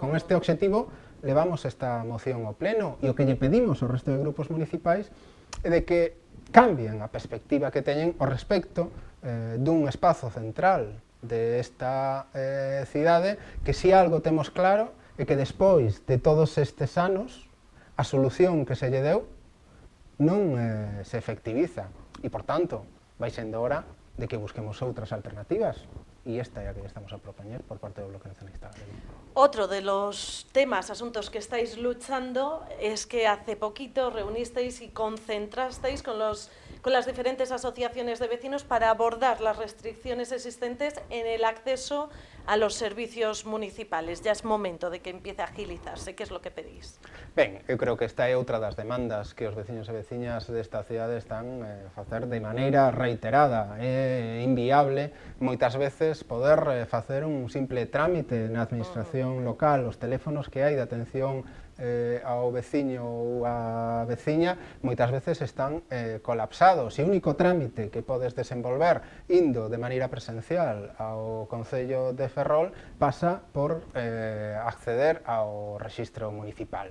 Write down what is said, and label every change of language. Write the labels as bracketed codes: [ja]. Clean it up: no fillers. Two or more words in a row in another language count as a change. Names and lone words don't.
[gl] Con este obxectivo levamos esta moción ao pleno e o que lle pedimos ao resto de grupos municipais é de que cambien a perspectiva que teñen ao respecto dun espazo central desta cidade, que si algo temos claro é que despois de todos estes anos a solución que se lle deu non se efectiviza e, por tanto, vai sendo hora de que busquemos outras alternativas e esta é a que estamos a propoñer por parte do Bloque Nacionalista Galego. [es] Otro de los temas, asuntos que estáis luchando es que hace poquito reunisteis y concentrasteis con las diferentes asociaciones de vecinos para abordar las restricciones existentes en el acceso a los servicios municipales. Ya es momento de que empiece a agilizarse. ¿Qué es lo que pedís? [gl] Ben, eu creo que esta é outra das demandas que os veciños e veciñas desta cidade están a facer de maneira reiterada. É inviable moitas veces poder facer un simple trámite na administración local. Os teléfonos que hai de atención ao veciño ou á veciña moitas veces están colapsados e o único trámite que podes desenvolver indo de maneira presencial ao Concello de Ferrol pasa por acceder ao rexistro municipal.